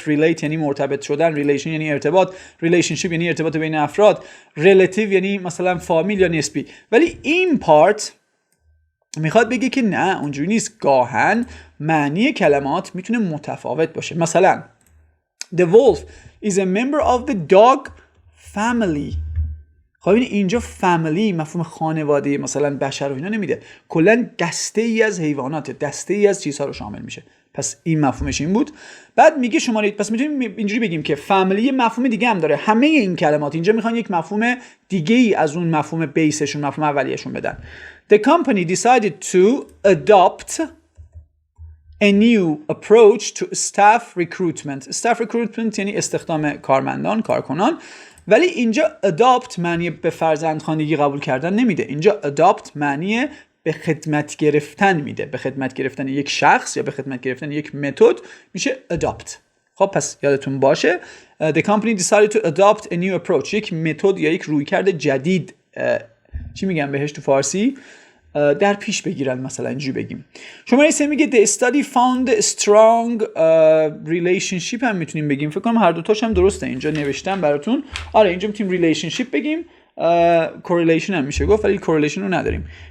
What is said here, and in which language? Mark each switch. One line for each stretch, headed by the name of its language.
Persian: relate یعنی مرتبط شدن. relation یعنی ارتباط. relationship یعنی ارتباط بین افراد. relative یعنی مثلا فامیل یا نسبی. ولی این پارت میخواد بگه که نه اونجوری نیست، گاهن معنی کلمات میتونه متفاوت باشه. مثلا
English: The wolf is a member of the dog family.
Persian: خب اینجا family مفهوم خانواده مثلا بشر و اینا نمیده، کلا دسته ای از حیوانات، دسته ای از چیزها رو شامل میشه. پس این مفهومش این بود. بعد میگه شماره، پس میتونیم اینجوری بگیم که family مفهوم دیگه هم داره. همه این کلمات اینجا میخوان یک مفهوم دیگه ای از اون مفهوم بیسشون، مفهوم اولیه‌شون بدن.
English: The company decided to adopt a new approach to staff recruitment.
Persian: Staff recruitment یعنی استخدام کارمندان، کارکنان. ولی اینجا adopt معنی به فرزندخوانگی قبول کردن نمیده. اینجا adopt معنی به خدمت گرفتن میده. به خدمت گرفتن یک شخص یا به خدمت گرفتن یک متد میشه adopt. خب پس یادتون باشه
English: the company decided to adopt a new approach.
Persian: یک متد یا یک رویکرد جدید، چی میگم بهش تو فارسی، در پیش بگیرن. مثلا اینجوری بگیم. شماره 3 میگه
English: the study found strong relationship
Persian: هم میتونیم بگیم. فکر کنم هر دو تاش هم درسته. اینجا نوشتم براتون. آره اینجا میتونیم relationship بگیم، correlation هم میشه گفت ولی correlation رو نداریم.